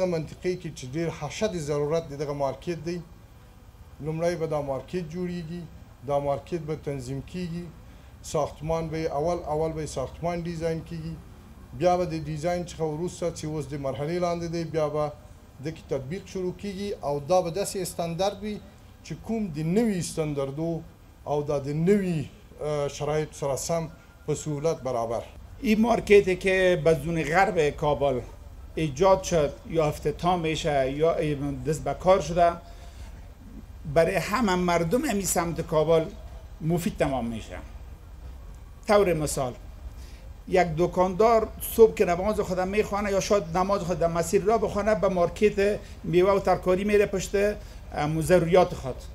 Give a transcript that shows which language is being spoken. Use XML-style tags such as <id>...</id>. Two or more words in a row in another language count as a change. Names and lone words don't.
<ps>منطقې کې چې ډېر حشد ضرورت د دغه مارکیټ دی، لومړی به دا مارکیټ جوړیږي، دا مارکیټ به تنظیم کیږي، ساختمان به اول به ساختمان ډیزاین کیږي، بیا به د ډیزاین څخه وروسته چې اوس د مرحلې لاندې دی بیا به دغه تطبیق شروع کیږي او دا به داسې استاندرد وي چې کوم د نوي استاندردو او دا د نوي شرایط سره سم به سهولت برابر.</ps> <fa>این مارکتی که بدون غرب کابل ایجاد شد یا افتتاح میشه یا دست به کار شده، برای همه مردم این سمت کابل مفید تمام میشه. طور مثال یک دکاندار صبح که نماز خود میخوانه یا شاید نماز خود در مسیر را بخوانه، به مارکت میوه و ترکاری میره پشت ضروریات خود.</fa>